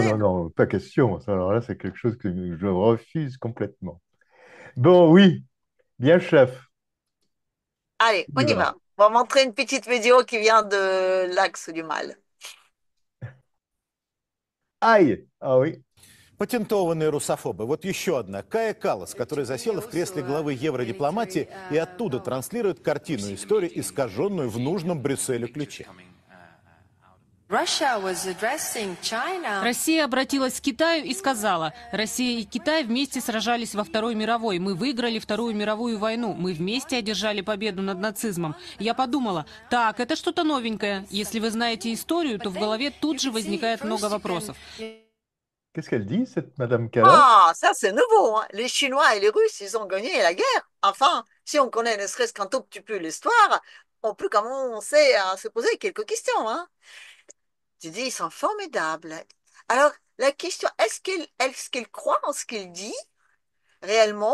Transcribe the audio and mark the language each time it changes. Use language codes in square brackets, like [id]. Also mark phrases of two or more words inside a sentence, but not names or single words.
[fr] non, non, pas question. Ça, alors là, c'est quelque chose que je refuse complètement. Bon, oui, bien chef. Allez, On on y y va. va. On va montrer une petite vidéo qui vient de l'axe du mal. Aïe! Ah oui. [ru] Патентованные русофобы. Вот еще одна. Кая Каллас, которая засела в кресле главы евродипломатии и оттуда транслирует картину истории, искаженную в нужном Брюсселю ключе. Россия обратилась к Китаю и сказала: Россия и Китай вместе сражались во Второй мировой. Мы выиграли Вторую мировую войну. Мы вместе одержали победу над нацизмом. Я подумала: так, это что-то новенькое. Если вы знаете историю, то в голове тут же возникает много вопросов. [fr] Qu'est-ce qu'elle dit, cette Madame Callas? Ah, ça c'est nouveau, hein. Les Chinois et les Russes, ils ont gagné la guerre. Enfin, si on connaît ne serait-ce qu'un tout petit peu l'histoire, on peut commencer à se poser quelques questions, hein. Tu dis, ils sont formidables. Alors, la question, est-ce qu'elle croit en ce qu'il dit réellement?